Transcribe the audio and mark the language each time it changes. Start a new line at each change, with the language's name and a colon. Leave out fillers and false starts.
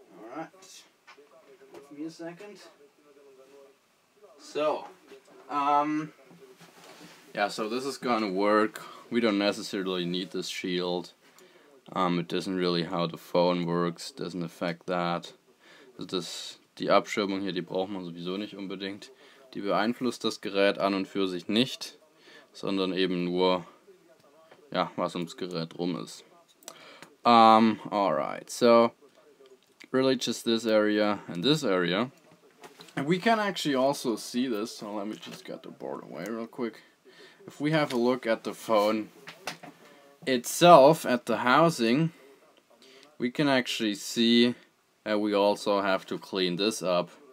English: Alright. Give me a second. So, yeah, so this is gonna work. We don't necessarily need this shield. It doesn't really how the phone works, doesn't affect that.
German: Die Abschirmung hier, die braucht man sowieso nicht unbedingt. Die beeinflusst das Gerät an und für sich nicht, sondern eben nur, ja, was ums Gerät rum ist.
English: Alright, so really just this area and this area. And we can actually also see this, so let me just get the board away real quick. If we have a look at the phone itself, at the housing, we can actually see that we also have to clean this up.